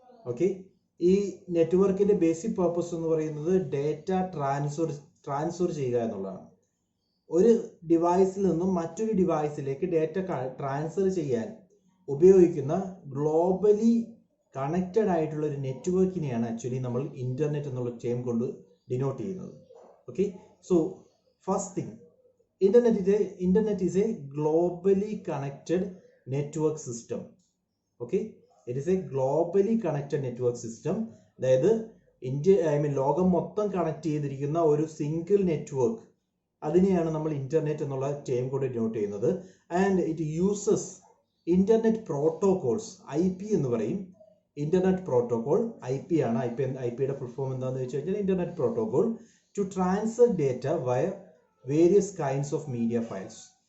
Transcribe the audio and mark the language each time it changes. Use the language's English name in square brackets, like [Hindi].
[Malayalam] Okay, ഈ നെറ്റ്വർക്കിന്റെ basic purpose എന്ന് പറയുന്നത് ഡേറ്റ ട്രാൻസ്ഫർ ചെയ്യുക എന്നുള്ളതാണ്. ഒരു ഡിവൈസിൽ നിന്നും മറ്റൊരു ഡിവൈസിലേക്ക് ഡേറ്റ ട്രാൻസ്ഫർ ചെയ്യാൻ ഉപയോഗിക്കുന്ന ഗ്ലോബലി കണക്റ്റഡ് ആയിട്ടുള്ള ഒരു നെറ്റ്വർക്കിനെയാണ് ആക്ച്വലി നമ്മൾ ഇന്റർനെറ്റ് എന്നുള്ള ടേം കൊണ്ട് ഡിനോട്ട് ചെയ്യുന്നത്. [English] Okay, so first thing, internet is a globally connected network system. Okay, it is a globally connected network system. [Malayalam] അതായത് ലോകം മൊത്തം കണക്ട് ചെയ്തിരിക്കുന്ന ഒരു സിംഗിൾ നെറ്റ്വർക്ക്, അതിനെയാണ് നമ്മൾ ഇന്റർനെറ്റ് എന്നുള്ള ടേം കൊണ്ട് ഡിനോട്ട് ചെയ്യുന്നത്. [English] and it uses internet protocols, IP [Malayalam] എന്ന് പറയും. ഇന്റർനെറ്റ് പ്രോട്ടോകോൾ IP ആണ്. IPയുടെ ഫുൾ ഫോം എന്താണെന്ന് വെച്ച് കഴിഞ്ഞാൽ internet protocol [English] To transfer data via various kinds of media files.